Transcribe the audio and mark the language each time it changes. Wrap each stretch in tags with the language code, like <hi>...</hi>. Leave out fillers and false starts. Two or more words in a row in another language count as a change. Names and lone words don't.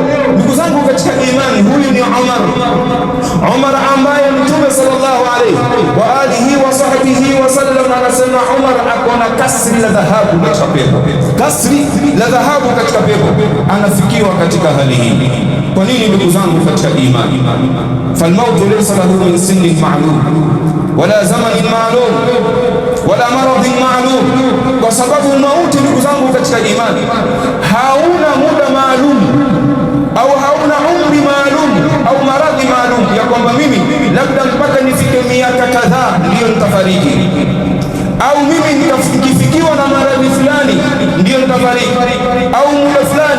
<sw>Ndugu zangu katika imani, huyu ni Umar ambaye Mtume</sw> <ar>صلى الله عليه وآله وصحبه وسلم</ar> <sw>anasema Umar akona kasri la dhahabu katika pepo, kasri la dhahabu katika pepo. Anafikia akafikiwa katika hali hii. Kwa nini ndugu zangu katika imani?</sw> <ar>فالموت ليس له من سن معلوم ولا زمان معلوم ولا مرض معلوم,</ar> <sw>kwa sababu mauti ndugu zangu katika imani hauna muda maalum au hauna umri maalum au maradhi maalum ya kwamba mimi labda mpaka nifike miaka kadhaa ndiyo nitafariki, au mimi nikifikiwa na maradhi fulani ndiyo nitafariki, au muda fulani.</sw>